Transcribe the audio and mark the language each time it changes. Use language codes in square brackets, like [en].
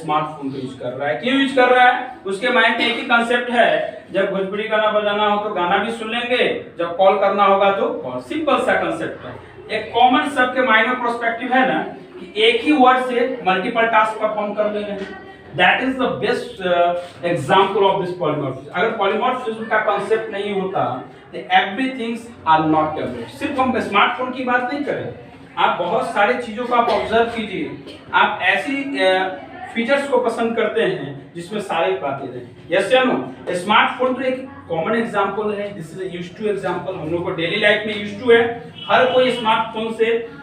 [hi] Smartphone को use कर रहा है। क्यों यूज कर रहा है? उसके माइंड में एक ही कंसेप्ट है, जब भोजपुरी गाना बजाना हो तो गाना भी सुन लेंगे, जब कॉल करना होगा तो कॉल। सिंपल सा कंसेप्ट है। एक कॉमन सबके माइंड में प्रोस्पेक्टिव है ना कि एक ही वर्ड से मल्टीपल टास्क परफॉर्म कर लेंगे। [en] That is the best example of this polymorphism. [hi] अगर polymorphism का concept नहीं होता, [en] तो everything are not developed. [hi] सिर्फ हम स्मार्टफोन की बात नहीं करें, आप बहुत सारे चीजों को आप ऑब्जर्व कीजिए। आप ऐसी फीचर्स को पसंद करते हैं जिसमें सारी बातें रहें। यस या नो? स्मार्टफोन तो एक कॉमन एग्जांपल है, [en] this is used to example, [hi] हम लोग को डेली लाइफ में यूज्ड टू है, हर कोई स्मार्टफोन से।